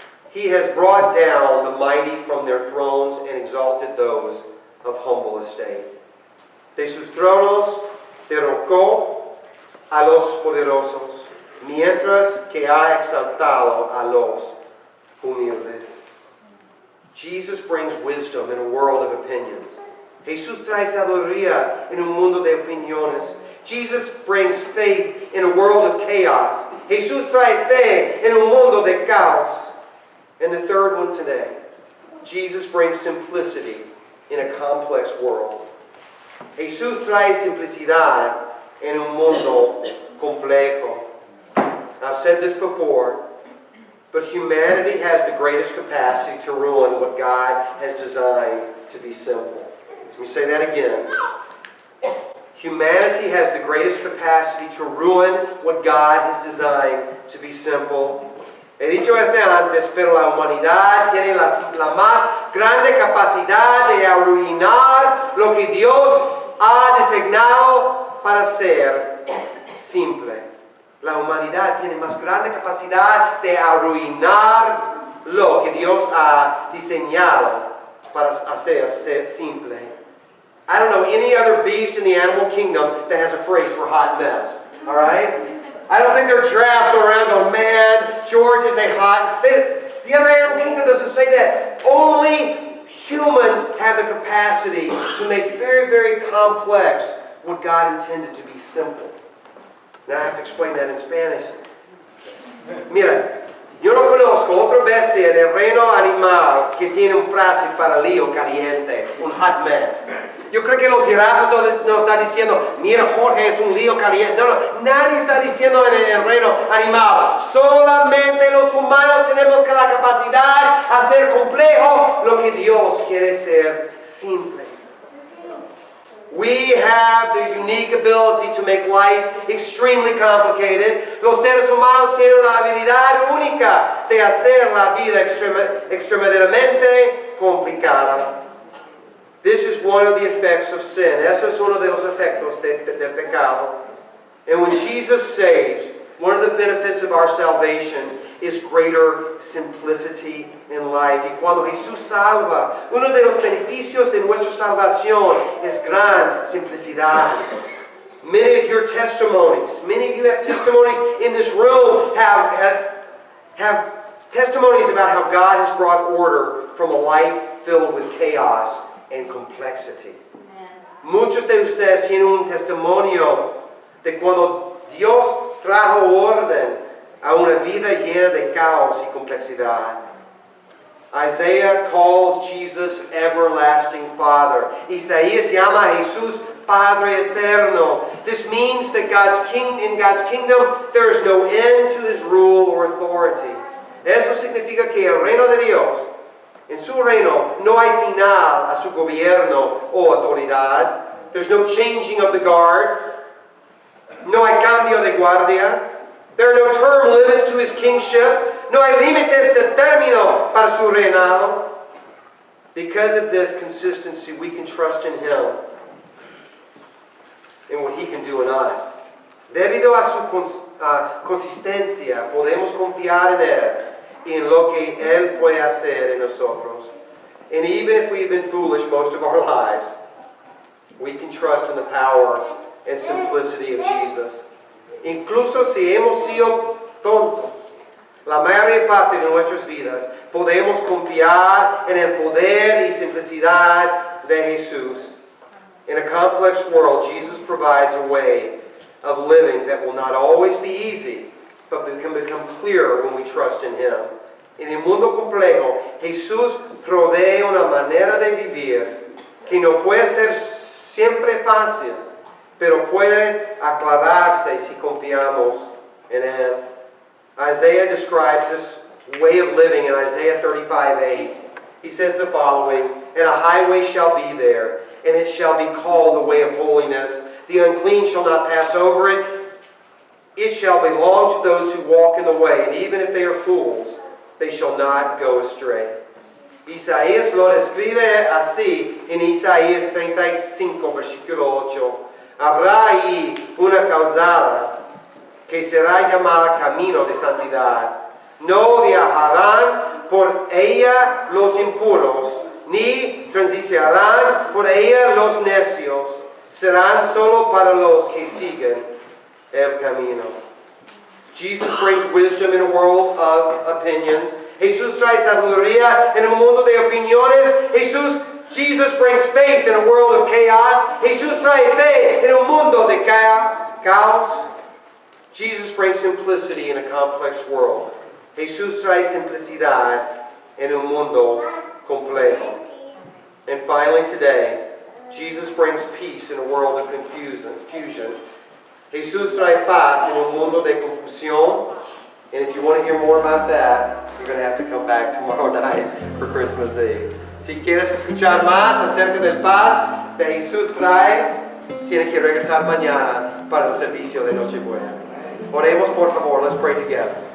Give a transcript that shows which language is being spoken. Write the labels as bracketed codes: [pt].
[en] He has brought down the mighty from their thrones and exalted those of humble estate. [es] De sus tronos derrocó a los poderosos, mientras que ha exaltado a los humildes. [en] Jesus brings wisdom in a world of opinions. [es] Jesús trae sabiduría en un mundo de opiniones. [en] Jesus brings faith in a world of chaos. [es] Jesús trae fe en un mundo de caos. [en] And the third one today, Jesus brings simplicity in a complex world. [es] Jesús trae simplicidad en un mundo complejo. [en] I've said this before, but humanity has the greatest capacity to ruin what God has designed to be simple. Let me say that again. Humanity has the greatest capacity to ruin what God has designed to be simple. [es] He dicho antes, pero la humanidad tiene la más grande capacidad de arruinar lo que Dios ha designado para ser simple. La humanidad tiene más grande capacidad de arruinar lo que Dios ha diseñado para hacer simple. [en] I don't know any other beast in the animal kingdom that has a phrase for hot mess. All right? I don't think there are giraffes going around going, man, George is a hot... The other animal kingdom doesn't say that. Only humans have the capacity to make very, very complex what God intended to be simple. Now I have to explain that in Spanish. [es] Mira, yo no conozco otra bestia bestia en el reino animal que tiene un frase para lío caliente, un [en] hot mess. [es] Yo creo que los jirafas no están diciendo, mira Jorge es un lío caliente. No, nadie está diciendo en el reino animal. Solamente los humanos tenemos la capacidad de hacer complejo lo que Dios quiere ser simple. [en] We have the unique ability to make life extremely complicated. [es] Los seres humanos tienen la habilidad única de hacer la vida extremadamente complicada. [en] This is one of the effects of sin. [es] Eso es uno de los efectos del pecado. [en] And when Jesus saves, one of the benefits of our salvation is greater simplicity in life. [es] Y cuando Jesús salva, uno de los beneficios de nuestra salvación es gran simplicidad. [en] Many of you have testimonies in this room have testimonies about how God has brought order from a life filled with chaos and complexity. [es] Muchos de ustedes tienen un testimonio de cuando Dios trajo orden a una vida llena de caos y complejidad. [en] Isaiah calls Jesus everlasting Father. [es] Isaías llama a Jesús Padre Eterno. [en] This means that in God's kingdom there is no end to His rule or authority. [es] Eso significa que el reino de Dios, en su reino, no hay final a su gobierno o autoridad. [en] There's no changing of the guard. [es] No hay cambio de guardia. [en] There are no term limits to His kingship. [es] No hay límites de término para su reinado. [en] Because of this consistency, we can trust in Him and what He can do in us. [es] Debido a su consistencia, podemos confiar en Él y en lo que Él puede hacer en nosotros. [en] And even if we've been foolish most of our lives, we can trust in the power and simplicity of Jesus. [es] Incluso si hemos sido tontos, la mayor parte de nuestras vidas, podemos confiar en el poder y simplicidad de Jesús. [en] In a complex world, Jesus provides a way of living that will not always be easy, but can become clearer when we trust in Him. [es] En el mundo complejo, Jesús provee una manera de vivir que no puede ser siempre fácil, pero puede aclararse si confiamos en Él. [en] Isaiah describes this way of living in Isaiah 35:8. He says the following, "And a highway shall be there, and it shall be called the way of holiness. The unclean shall not pass over it. It shall belong to those who walk in the way, and even if they are fools, they shall not go astray." [es] Isaías lo describe así en Isaías 35, versículo 8. Habrá ahí una calzada que será llamada camino de santidad. No viajarán por ella los impuros, ni transitarán por ella los necios. Serán solo para los que siguen el camino. [en] Jesus brings wisdom in a world of opinions. [es] Jesús trae sabiduría en un mundo de opiniones. [en] Jesus brings faith in a world of chaos. [es] Jesús trae fe en un mundo de caos. [en] Jesus brings simplicity in a complex world. [es] Jesús trae simplicidad en un mundo complejo. [en] And finally today, Jesus brings peace in a world of confusion. [es] Jesús trae paz en un mundo de confusión. [en] And if you want to hear more about that, you're going to have to come back tomorrow night for Christmas Eve. [es] Si quieres escuchar más acerca del paz que Jesús trae, tienes que regresar mañana para el servicio de Nochebuena. Oremos por favor. [en] Let's pray together.